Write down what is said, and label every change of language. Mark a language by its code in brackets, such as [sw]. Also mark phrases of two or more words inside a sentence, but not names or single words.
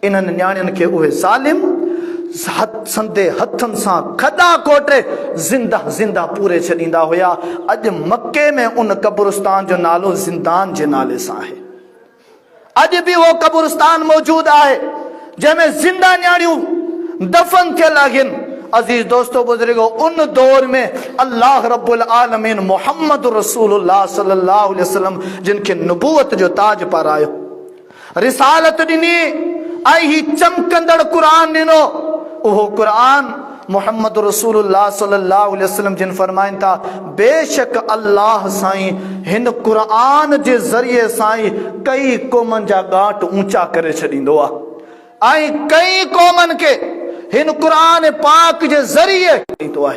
[sd] इन्हनि न्याणियुनि खे उहे ज़ालिम संदे हथनि सां खॾा कोटे ज़िंदा ज़िंदा पूरे छॾींदा हुया। अॼु मके में उन कब्रिस्तान जो नालो ज़िंदान जे नाले सां आहे। अॼु बि उहो कब्रिस्तान मौजूद आहे जंहिंमें ज़िंदा न्याणियूं दफन थियल आहिनि। अजीज दोस्तों बुजुर्गो, उन दौर में अल्लाह [ar] رب العالمين [sd] मोहम्मद रसूलुल्लाह [ar] صلى الله عليه وسلم [sd] जिनके नबूवत जो ताज पारायो, रिसालत ॾिनी, ऐं ही चमकंदड़ क़ुरान ॾिनो। उहो क़ुरान मोहम्मद रसूलुल्लाह [ar] صلى الله عليه وسلم [sd] जिन फरमाइनि था, बेशक अल्लाह साईं हिन क़ुरान जे ज़रिए साईं कई क़ौमनि जा ॻाट ऊंचा करे छॾींदो आहे, ऐं कई क़ौमनि खे हिन क़ुरान पाक जे ज़रिए ॾींदो आहे।